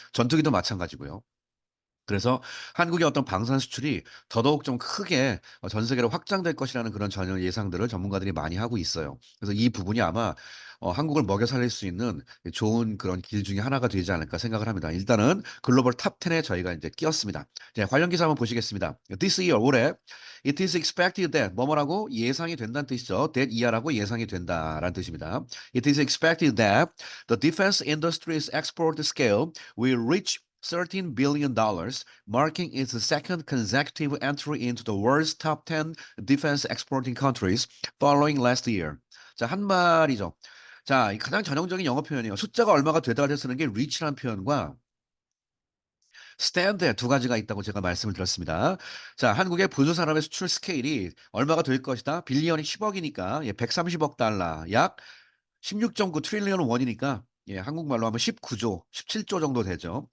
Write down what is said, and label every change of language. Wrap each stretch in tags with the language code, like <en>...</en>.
<ko>전투기도 마찬가지고요. 그래서 한국의 어떤 방산 수출이 더더욱 좀 크게 전 세계로 확장될 것이라는 그런 전혀 예상들을 전문가들이 많이 하고 있어요. 그래서 이 부분이 아마 한국을 먹여 살릴 수 있는 좋은 그런 길 중에 하나가 되지 않을까 생각을 합니다. 일단은 글로벌 탑 10에 저희가 이제 끼었습니다. 자, 관련 기사 한번 보시겠습니다.</ko> <en>This year 올해 it is expected that</en> <ko>뭐뭐라고 예상이 된다는 뜻이죠. that 이하라고 예상이 된다라는 뜻입니다.</ko> <en>It is expected that the defense industry's export scale will reach $13 billion, marking its second consecutive entry into the world's top 10 defense exporting countries following last year.</en> <ko>자, 한 말이죠. 자, 이 가장 전형적인 영어 표현이에요. 숫자가 얼마가 되다 를 쓰는 게 reach라는 표현과 stand에 두 가지가 있다고 제가 말씀을 드렸습니다. 자, 한국의 부수 산업의 수출 스케일이 얼마가 될 것이다. 빌리언이 10억이니까 130억 달러, 약 16.9 트릴리언 원이니까 한국말로 하면 19조, 17조 정도 되죠.</ko>